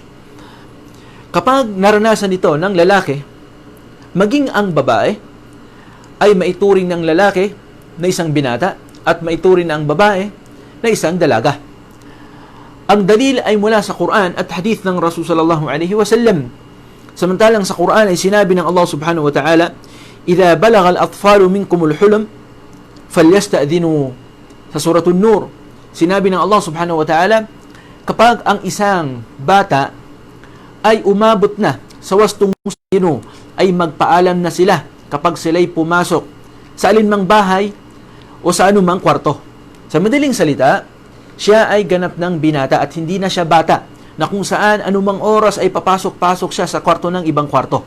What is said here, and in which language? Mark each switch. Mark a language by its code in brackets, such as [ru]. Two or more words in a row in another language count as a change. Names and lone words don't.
[tl] Kapag naranasan ito ng lalaki, maging ang babae, ay maituring ng lalaki na isang binata at maituring ng babae na isang dalaga. Ang dalil ay mula sa Quran at hadith ng [ar] رسول صلى الله عليه وسلم. [tl] Samantalang sa Quran ay sinabi ng [ar] الله سبحانه وتعالى, إذا بلغ الأطفال منكم الحلم فليستأذنوا. [tl] Sa Suratul Nur, sinabi ng [ar] الله سبحانه وتعالى, [tl] kapag ang isang bata ay umabot na sa wastong musino, ay magpaalam na sila kapag sila'y pumasok sa alinmang bahay o sa anumang kwarto. Sa madaling salita, siya ay ganap ng binata at hindi na siya bata na kung saan anumang oras ay papasok-pasok siya sa kwarto ng ibang kwarto.